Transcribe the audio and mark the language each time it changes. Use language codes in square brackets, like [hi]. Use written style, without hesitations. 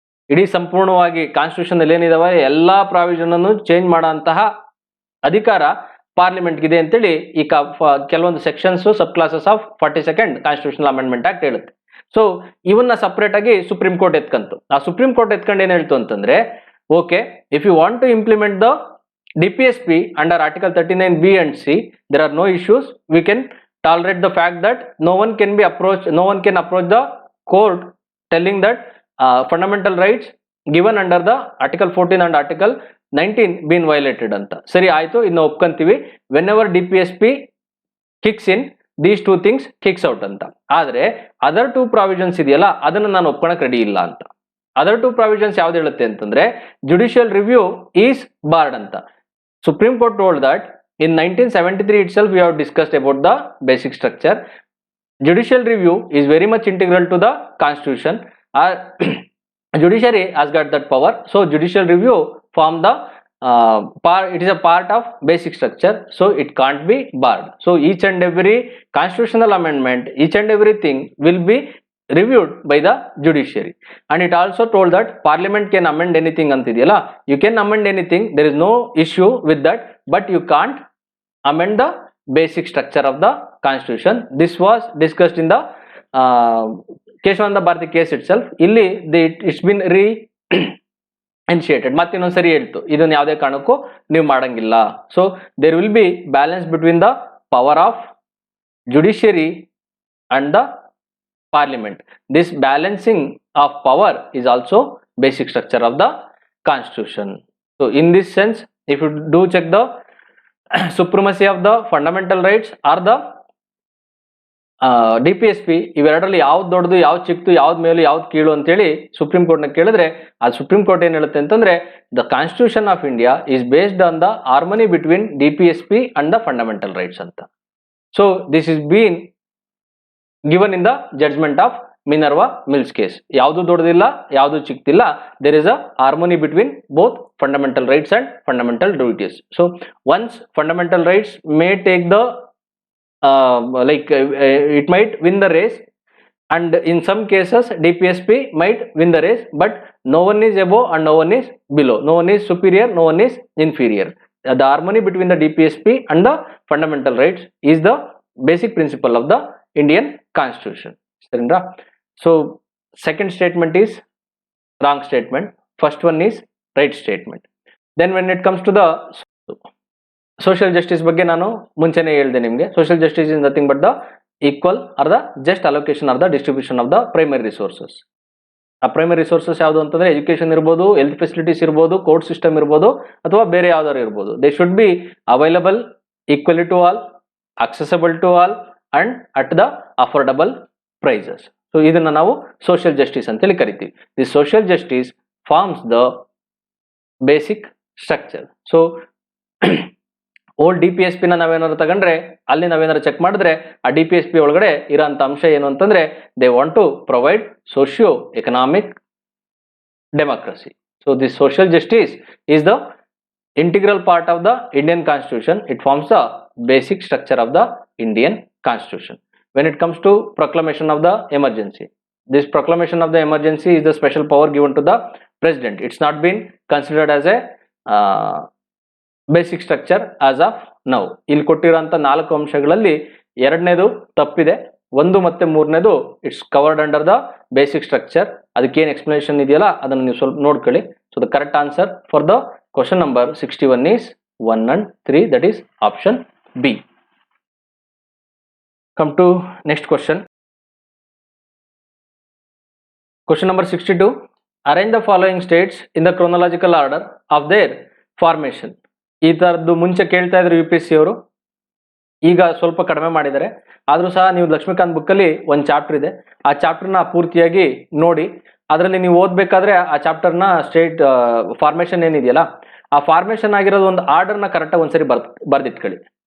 [kn] ಇಡೀ ಸಂಪೂರ್ಣವಾಗಿ ಕಾನ್ಸ್ಟಿಟ್ಯೂಷನ್ ಅಲ್ಲಿ ಏನಿದಾವೆ ಎಲ್ಲಾ ಪ್ರಾವಿಷನ್ ಅನ್ನು ಚೇಂಜ್ ಮಾಡುವಂತಹ ಅಧಿಕಾರ ಪಾರ್ಲಿಮೆಂಟ್ ಇದೆ ಅಂತೇಳಿ ಈ ಕೆಲವೊಂದು sections sub classes of 42nd constitutional amendment act ಹೇಳುತ್ತೆ. ಸೊ ಇವನ್ನ ಸಪರೇಟ್ ಆಗಿ ಸುಪ್ರೀಂ ಕೋರ್ಟ್ ಎತ್ಕಂತು. ಆ ಸುಪ್ರೀಂ ಕೋರ್ಟ್ ಎತ್ಕೊಂಡು ಏನ್ ಹೇಳ್ತು ಅಂತಂದ್ರೆ, [en] Okay, if you want to implement the DPSP under article 39B and C, there are no issues. We can tolerate the fact that no one can approach the court telling that fundamental rights given under the Article 14 and Article 19 been violated ಅಂತ. [kn] ಸರಿ ಆಯ್ತು, ಇನ್ನು ಒಪ್ಕೊಂತೀವಿ. [en] whenever DPSP kicks in, these two things kicks out ಅಂತ. [kn] ಆದ್ರೆ other two provisions ಇದೆಯಲ್ಲ, ಅದನ್ನ ನಾನು ಒಪ್ಕೊಳಕ್ ready ಇಲ್ಲ ಅಂತ. ಅದರ್ ಟೂ ಪ್ರಾವಿಷನ್ಸ್ ಯಾವ್ದು ಹೇಳುತ್ತೆ ಅಂತಂದ್ರೆ, [en] judicial review is barred [kn] ಅಂತ. [en] Supreme court told that in 1973 itself we have discussed about the basic structure. Judicial review is very much integral to the constitution. Judiciary has got that power, so judicial review form the it is a part of basic structure, so it can't be barred. So each and every constitutional amendment, each and everything will be reviewed by the judiciary. And it also told that parliament can amend anything antidiyala, you can amend anything, there is no issue with that, but you can't amend the basic structure of the constitution. This was discussed in the Keshavananda Bharati case itself. ಇಲ್ಲಿ it's been re-initiated. [kn] ಮತ್ತೆ ಇನ್ನೊಂದ್ಸರಿ ಹೇಳ್ತು, ಇದನ್ನ ಯಾವುದೇ ಕಾರಣಕ್ಕೂ ನೀವು ಮಾಡಂಗಿಲ್ಲ. [en] So there will be balance between the power of judiciary and the parliament. This balancing of power is also basic structure of the constitution. So in this sense, if you do check the supremacy of the fundamental rights or the [kn] DPSP ಇವೆರಡರಲ್ಲಿ ಯಾವ್ದು ದೊಡ್ಡದು, ಯಾವ್ದು ಚಿಕ್ಕದು, ಯಾವ್ದು ಮೇಲು, ಯಾವ್ದು ಕೀಳು ಅಂತೇಳಿ supreme ಕೋರ್ಟ್ನ ಕೇಳಿದ್ರೆ ಅದು ಸುಪ್ರೀಂ ಕೋರ್ಟ್ ಏನ್ ಹೇಳುತ್ತೆ ಅಂತಂದ್ರೆ [en] the constitution of India is based on the harmony between DPSP and the fundamental rights [kn] ಅಂತ. [en] So this is been given in the judgement of Minerva Mills case. [kn] ಯಾವುದು ದೊಡ್ಡದಿಲ್ಲ, ಯಾವುದು ಚಿಕ್ಕದಿಲ್ಲ, [en] There is a harmony between both fundamental rights and fundamental duties. So once fundamental rights may take the it might win the race, and in some cases DPSP might win the race, but no one is above and no one is below, no one is superior, no one is inferior. The harmony between the DPSP and the fundamental rights is the basic principle of the Indian Constitution. So second statement is wrong statement, first one is right statement. Then when it comes to the social justice [kn] ಬಗ್ಗೆ ನಾನು ಮುಂಚೆನೇ ಹೇಳಿದೆ ನಿಮಗೆ. [en] Social justice is nothing but the equal or the just allocation or the distribution of the primary resources. [kn] ಆ primary resources ಯಾವುದು ಅಂತಂದ್ರೆ education ಇರ್ಬೋದು, health facilities ಇರ್ಬೋದು, ಕೋರ್ಟ್ ಸಿಸ್ಟಮ್ ಇರ್ಬೋದು, ಅಥವಾ ಬೇರೆ ಯಾವ್ದಾದ್ರು ಇರ್ಬೋದು. [en] They should be available equally to all, accessible to all and at the affordable prices. [kn] So ಇದನ್ನ ನಾವು ಸೋಷಿಯಲ್ ಜಸ್ಟಿಸ್ ಅಂತೇಳಿ ಕರಿತೀವಿ. [en] The social justice forms the basic structure. [kn] So old DPSP ನ ನಾವೇನಾದ್ರು ತಗೊಂಡ್ರೆ ಅಲ್ಲಿ ನಾವೇನಾದ್ರು ಚೆಕ್ ಮಾಡಿದ್ರೆ ಆ DPSP ಒಳಗಡೆ ಇರೋಂಥ ಅಂಶ ಏನು ಅಂತಂದ್ರೆ [en] They want to provide socio economic democracy. So this social justice is the integral part of the Indian constitution. It forms the basic structure of the Indian constitution. When it comes to proclamation of the emergency, this proclamation of the emergency is the special power given to the president. It's not been considered as a basic structure as of now. [kn] ಇಲ್ಲಿ ಕೊಟ್ಟಿರೋಂಥ 4 ಅಂಶಗಳಲ್ಲಿ ಎರಡನೇದು ತಪ್ಪಿದೆ, 1 ಮತ್ತು 3ನೇದು [en] It's covered under the basic structure. [kn] ಅದಕ್ಕೇನು explanation ಇದೆಯಲ್ಲ ಅದನ್ನು ನೀವು ಸ್ವಲ್ಪ ನೋಡ್ಕೊಳ್ಳಿ. [en] So the correct answer for the question number 61 is 1 and 3, that is option B. Come to next question. Question number 62. Arrange the following states in the chronological order of their formation. [kn] ಈ ಥರದ್ದು ಮುಂಚೆ ಕೇಳ್ತಾ ಇದ್ರು UPSC ಅವರು, ಈಗ ಸ್ವಲ್ಪ ಕಡಿಮೆ ಮಾಡಿದ್ದಾರೆ. ಆದರೂ ಸಹ ನೀವು ಲಕ್ಷ್ಮೀಕಾಂತ್ ಬುಕ್ಕಲ್ಲಿ ಒಂದು ಚಾಪ್ಟರ್ ಇದೆ, ಆ ಚಾಪ್ಟರ್ನ ಪೂರ್ತಿಯಾಗಿ ನೋಡಿ. ಅದರಲ್ಲಿ ನೀವು ಓದಬೇಕಾದ್ರೆ ಆ ಚಾಪ್ಟರ್ನ ಸ್ಟೇಟ್ ಫಾರ್ಮೇಷನ್ ಏನಿದೆಯಲ್ಲ ಆ ಫಾರ್ಮೇಷನ್ ಆಗಿರೋದು ಒಂದು ಆರ್ಡರ್ನ ಕರೆಕ್ಟಾಗಿ ಒಂದ್ಸರಿ ಬರ್ದಿಟ್ಕೊಳ್ಳಿ.